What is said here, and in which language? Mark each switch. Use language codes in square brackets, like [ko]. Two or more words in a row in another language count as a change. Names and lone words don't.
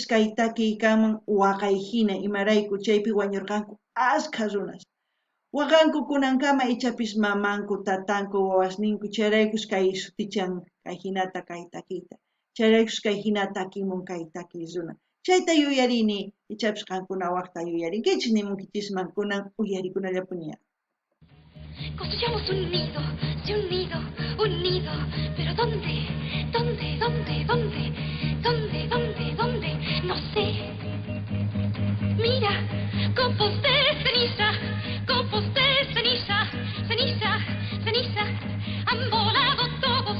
[qu] kay takiykaman waqay hina imarayku chaypi wañurqanku ashka runas waqanku kunankama ichapis mamanku tatanku wawasninku chayraykus kay sutichan kay hinata kay takiyta chayraykus kay hina takimun kay takiy runa chayta yuyarini ichapis qankuna waqta yuyarinkichis nimunkichisman kunan uyarikunallapuni. [es] Construyamos un nido, sí, un nido, pero ¿dónde? ¿Dónde? ¿Dónde? ¿Dónde? ¿Dónde? ¿Dónde? ¿Dónde? No sé. Mira, copos de ceniza, ceniza, ceniza, han volado todos.